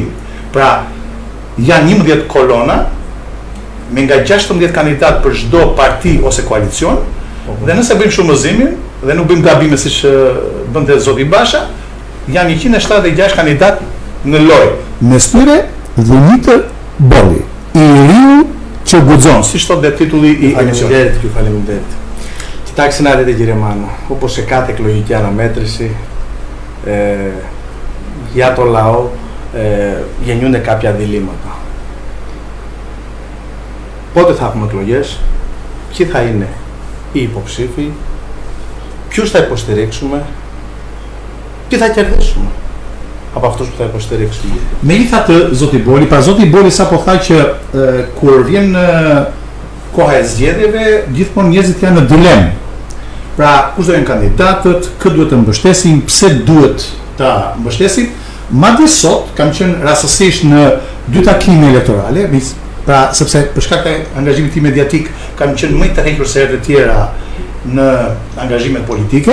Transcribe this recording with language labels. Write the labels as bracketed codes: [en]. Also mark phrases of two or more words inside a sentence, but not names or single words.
[sq] Pra, janë 11 kolona, me nga 16 kandidat për çdo parti ose koalicion, dhe nëse bëjmë shumëzimin, dhe nuk bëjmë gabime siç bënte zoti Basha, janë 176 kandidat në lojë. Mes tyre Dimitër Boli, I riu që guxon, siç thotë titulli I emisionit. Faleminderit. [el] Κοιτάξτε να δείτε κύριε Μάνο, όπως σε κάθε εκλογική αναμέτρηση για το λαό γεννιούνται κάποια διλήμματα. Πότε θα έχουμε εκλογές, ποιοι θα είναι οι υποψήφοι, ποιους θα υποστηρίξουμε, τι θα κερδίσουμε από αυτούς που θα υποστηρίξουμε. [sq] Megjithatë, zoti Boli, pra zoti Boli sapo tha që kur vjen koha e zgjedhjeve, gjithmonë njerëzit janë në dilemë. Pra, kush do jenë kandidatët, kë duhet të mbështesim, pse duhet ta mbështesim. Madje sot kam qenë rastësisht në 2 takime elektorale, pra sepse për shkak të angazhimit tim mediatik kam qenë më I tërhequr se herët e tjera në angazhimet politike.